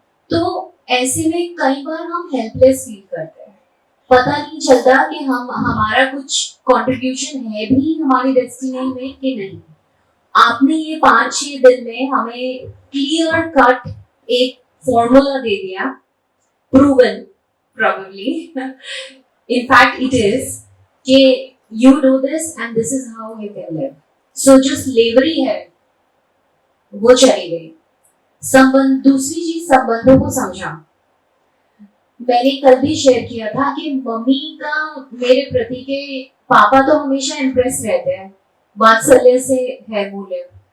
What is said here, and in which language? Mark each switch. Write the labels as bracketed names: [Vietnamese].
[Hindi] तो ऐसे में कई बार हम हेल्पलेस फील करते हैं, पता नहीं चलता कि हमारा कुछ कंट्रीब्यूशन है भी हमारी डेस्टिनी में कि नहीं। आपने ये 5-6 दिन में हमें क्लियर कट एक फॉर्मूला दे दिया, proven, [English] probably. In fact, it is कि you do this and this is how you can live. [Hindi] So जो slavery है वो चली गई. संबंध, दूसरी चीज संबंधों को समझा. मैंने कल भी शेयर किया था कि मम्मी का मेरे प्रति के पापा तो हमेशा इम्प्रेस रहते हैं, वात्सल्य से है मूल्य.